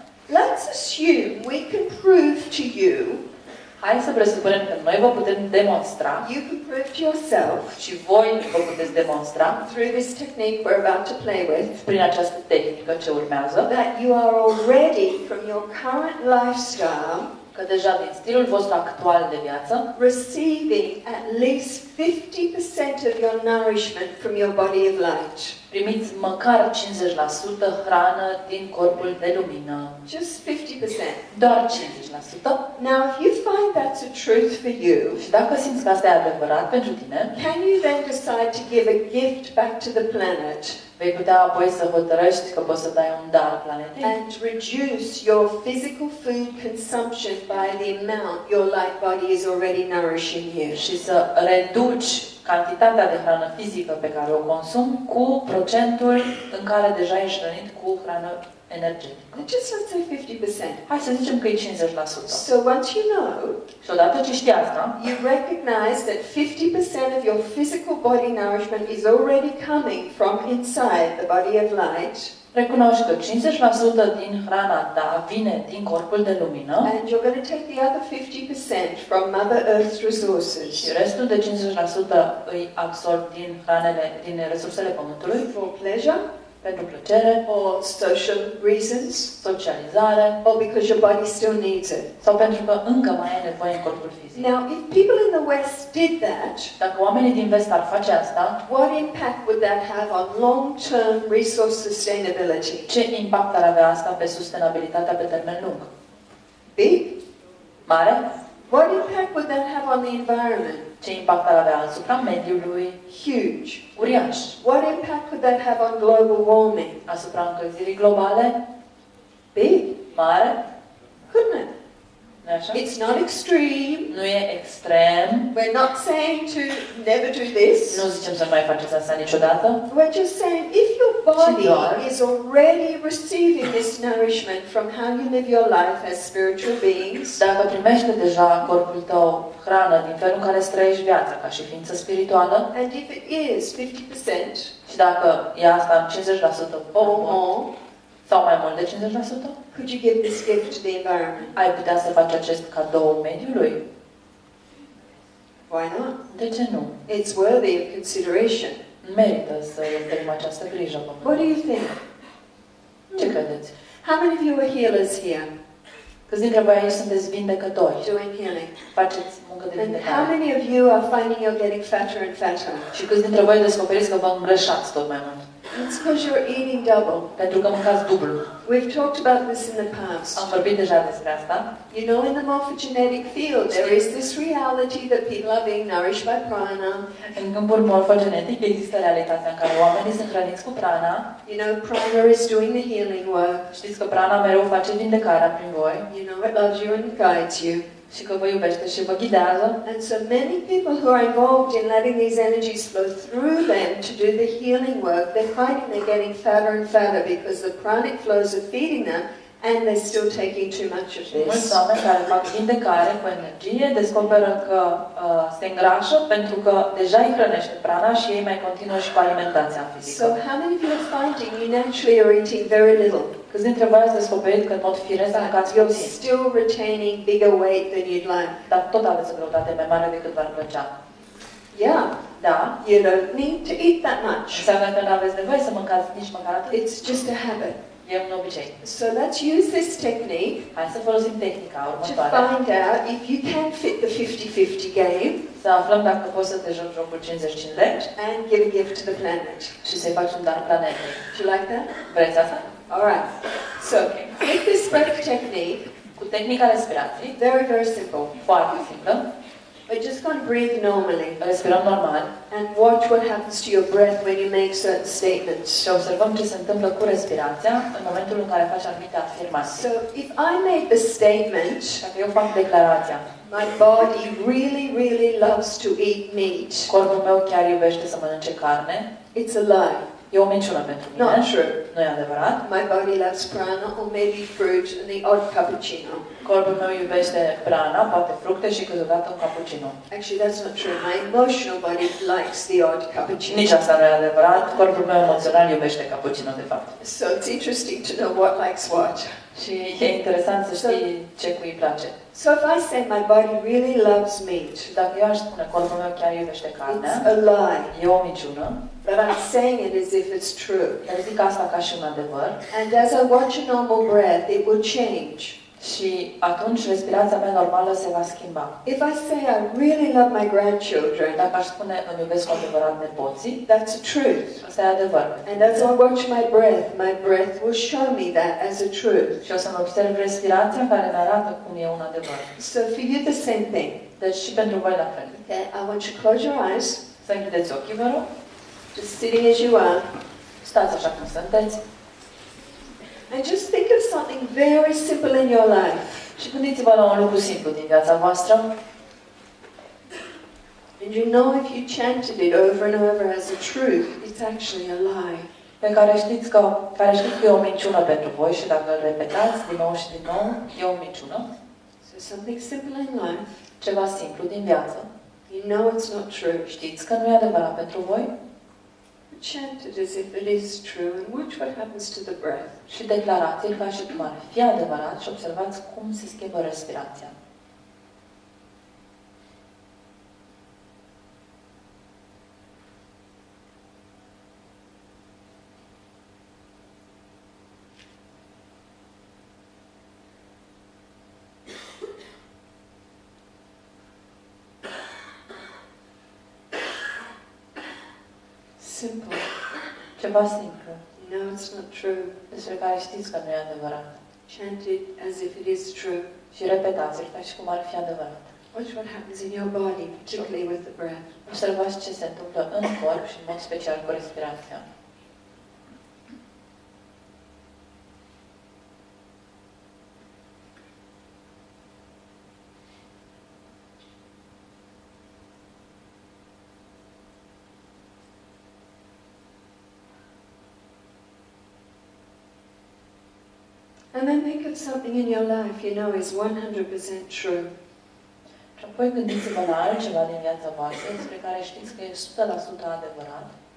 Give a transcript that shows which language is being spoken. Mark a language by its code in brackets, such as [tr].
[en] let's assume we can prove to you, [ro] Hai să presupunem că noi vă putem demonstra [en] you can prove to yourself, [ro] și voi vă puteți demonstra [en] through this technique we're about to play with, [ro] prin această tehnică ce urmează, [en] that you are already, from your current lifestyle, [ro] că deja din stilul vostru actual de viață [en] receiving at least 50% of your nourishment from your body of light. [ro] primiți măcar 50% hrană din corpul de lumină. [en] Just 50%. [ro] Doar 50%. [en] Now, if you find that's a truth for you, [ro] Și dacă simți că asta e adevărat pentru tine, [en] can you then decide to give a gift back to the planet [ro] vei putea apoi să hotărăști că poți să dai un dar planetei [en] and reduce your physical food consumption by the amount your light body is already nourishing you? [ro] și să reduci cantitatea de hrană fizică pe care o consumi cu procentul în care deja ești hrănit cu hrană energetică. [en] Just let's say 50%. [ro] Hai să zicem că e 50%. [en] So once you know, [ro] Și odată ce știi asta, [en] you recognize that 50% of your physical body nourishment is already coming from inside the body of light, [ro] recunoști că 50% din hrana ta vine din corpul de lumină [en] and you're going to take the other 50% from Mother Earth's resources [ro] și restul de 50% îi absorbi din resursele pământului [en] for pleasure [ro] pentru plăcere, [en] or social reasons, [ro] socializare [en] or because your body still needs it. [ro] sau pentru că încă mai ai nevoie în corpul fizic. [en] Now, if people in the West did that, [ro] Dacă oamenii din vest ar face asta, [en] what impact would that have on long-term resource sustainability? [ro] ce impact ar avea asta pe sustenabilitatea pe termen lung? [en] Big? [ro] Mare? [en] What impact would that have on the environment? [ro] Ce impact ar avea asupra mediului? [en] Huge. [ro] Uriaș. [en] What impact would that have on global warming? [ro] Asupra încălzirii globale? [en] Big, [ro] Mare? [en] couldn't it? [ro] Nu-i așa? [en] It's not extreme. [ro] Nu e extrem. [en] We're not saying to never do this. [ro] Nu zicem să nu mai faceți asta niciodată. [en] We're just saying if your body is already receiving this nourishment from how you live your life as spiritual beings, [ro] Dacă primește deja corpul tău hrană din felul în care îți trăiești viața ca și ființă spirituală, [en] and if it is 50% [ro] și dacă e asta în 50% [en] or more, [ro] sau mai mult de 50%, [en] could you give this gift to the environment? [ro] ai putea să faci acest cadou mediului? [en] Why not? [ro] De ce nu? [en] It's worthy of consideration. [ro] Merită să îi oferim această grijă [en] What do [ro] pământului. [en] you think? [ro] Ce credeți? [en] How many of you are healers here [ro] Câți dintre voi aici sunteți vindecători? [en] doing healing? [ro] Faceți muncă de [en] And how [ro] vindecare? [en] many of you are finding you're getting fatter and fatter? [ro] Și câți dintre voi descoperiți că vă îngrășați tot mai mult? [en] It's because you're eating double. [ro] Pentru că mâncați dublu. [en] We've talked about this in the past. [ro] Am vorbit deja despre asta. [en] You know, in the morphogenetic field, there is this reality that people are being nourished by prana. [ro] În câmpul morfogenetic există realitatea în care oamenii sunt hrăniți cu prana. [en] You know, prana is doing the healing work. [ro] Știți că prana mereu face vindecarea prin voi [en] You know, it loves you and guides you. [ro] și că vă iubește și vă ghidează. [en] And so many people who are involved in letting these energies flow through them to do the healing work, they're finding they're getting fatter and fatter because the pranic flows are feeding them and they're still taking too much of [ro] Mulți [en] this. [ro] oameni care fac vindecare cu energie descoperă că se îngrașă pentru că deja îi hrănește prana și ei mai continuă și cu alimentația [en] So [ro] fizică. [en] how many of you are finding you naturally are eating very little, [ro] Câți dintre voi ați descoperit că în mod firesc mâncați [en] but you're [ro] puțin, [en] still retaining bigger weight than you'd like? [ro] dar tot aveți o greutate mai mare decât v-ar plăcea? [en] Yeah, [ro] Da? [en] you don't need to eat that much. [ro] Înseamnă că nu aveți nevoie să mâncați nici măcar atât. [en] It's just a habit. [ro] E un obicei. [en] So let's use this technique [ro] Hai să folosim tehnica [en] to [ro] următoare. [en] find out if you can fit the 50-50 game [ro] Să aflăm dacă poți să te joci jocul 50-50 [en] and give a gift to the planet. [ro] și să-i faci un dar planetei. [en] Do you like that? [ro] Vreți asta? [en] All right. So with this breath technique, [ro] Cu tehnica respirației, [en] very, very simple. [ro] foarte simplă, [en] We're just going to breathe normally [ro] respirăm normal [en] and watch what happens to your breath when you make certain statements. [ro] și observăm ce se întâmplă cu respirația în momentul în care faci anumite afirmații. [en] So if I make the statement, [ro] Dacă eu fac declarația, [en] my body really, really loves to eat meat, [ro] corpul meu chiar iubește să mănânce carne, [en] it's a lie. [ro] e o minciună pentru mine, [en] Not true. [ro] nu e adevărat. [en] My body loves prana or maybe fruit and the odd cappuccino. [ro] Corpul meu iubește hrana, poate fructe și câteodată un cappuccino. [en] Actually, that's not true. My emotional body likes the odd cappuccino. [ro] Nici asta nu e adevărat. Corpul meu emoțional iubește cappuccino, de fapt. [en] So it's interesting to know what likes what. [ro] Și e interesant să știi ce cui îi place. [en] So if I say my body really loves meat, [ro] Și dacă eu aș spune corpul meu chiar iubește carnea, [en] it's a lie. [ro] e o minciună. [en] But I'm saying it as if it's true. [ro] Dar zic asta ca și un adevăr. [en] And as I watch a normal breath, it will change. [ro] Și atunci respirația mea normală se va schimba. [en] If I say I really love my grandchildren, [ro] Dacă aș spune îmi iubesc cu adevărat nepoții, [en] that's a truth. [ro] asta e adevăr. [en] And as I watch my breath will show me that as a truth. [ro] Și o să-mi observ respirația care mi arată cum e un adevăr. [en] So for you the same thing. [ro] Deci și pentru voi la fel. [en] Okay, I want you to close your eyes, [ro] Să închideți ochii, vă rog. [en] just sitting as you are, [ro] Stați așa cum sunteți. [en] and just think of something very simple in your life. [ro] Și gândiți-vă la un lucru simplu din viața voastră. [en] And you know if you chanted it over and over as a truth, it's actually a lie. [ro] Pe care știți că e o minciună pentru voi și dacă îl repetați din nou și din nou, e o minciună. [en] So something simple in life, [ro] Ceva simplu din viață. [en] you know it's not true. [ro] Știți că nu e adevărat pentru voi [en] Chant it as if it is true and watch what happens to the breath. [ro] și declarați-l ca și cum ar fi adevărat și observați cum se schimbă respirația. [en] Simple. [ro] Ceva simplu, [en] You know it's not true. [ro] despre care știți că nu e adevărat. [en] Chant it as if it is true. [ro] Și repetați-l ca și cum ar fi adevărat. [en] Watch what happens in your body, particularly with the breath. [ro] Observați ce se întâmplă în corp și în mod special cu respirația. [en] And then think of something in your life you know is 100% true. [ro] Și apoi gândiți-vă la altceva din viața voastră despre care știți că e 100% adevărat.